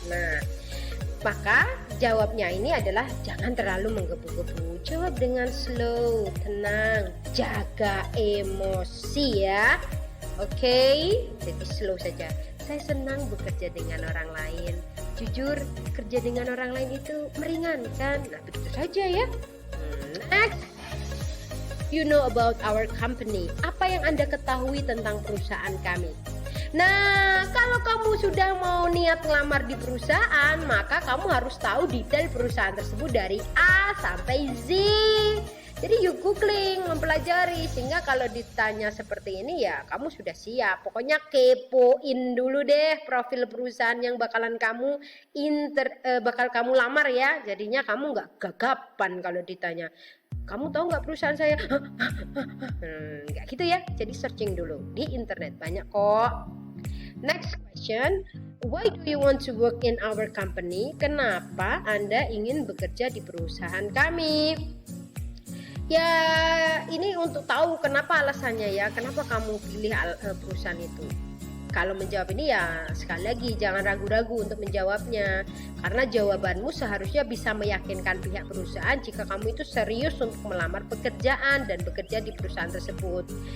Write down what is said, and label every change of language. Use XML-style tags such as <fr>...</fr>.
<id>Nah, maka jawabnya ini adalah jangan terlalu menggebu-gebu. Jawab dengan slow, tenang, jaga emosi ya. Oke, jadi slow saja. Saya senang bekerja dengan orang lain. Jujur, kerja dengan orang lain itu meringankan. Nah, begitu saja ya.</id> <en>Next, you know about our company.</en> <id>Apa yang Anda ketahui tentang perusahaan kami? Nah, kalau kamu sudah mau niat ngelamar di perusahaan, maka kamu harus tahu detail perusahaan tersebut dari A sampai Z. Jadi</id> <en>you googling,</en> <id>mempelajari, sehingga kalau ditanya seperti ini ya kamu sudah siap. Pokoknya kepoin dulu deh profil perusahaan yang bakalan kamu bakal kamu lamar ya. Jadinya kamu nggak gagapan kalau ditanya, kamu tahu nggak perusahaan saya? Nggak gitu ya. Jadi searching dulu di internet, banyak kok.</id> <en>Next question, why do you want to work in our company?</en> <id>Kenapa Anda ingin bekerja di perusahaan kami? Ya, ini untuk tahu kenapa alasannya ya, kenapa kamu pilih perusahaan itu. Kalau menjawab ini ya sekali lagi jangan ragu-ragu untuk menjawabnya, karena jawabanmu seharusnya bisa meyakinkan pihak perusahaan jika kamu itu serius untuk melamar pekerjaan dan bekerja di perusahaan tersebut.</id>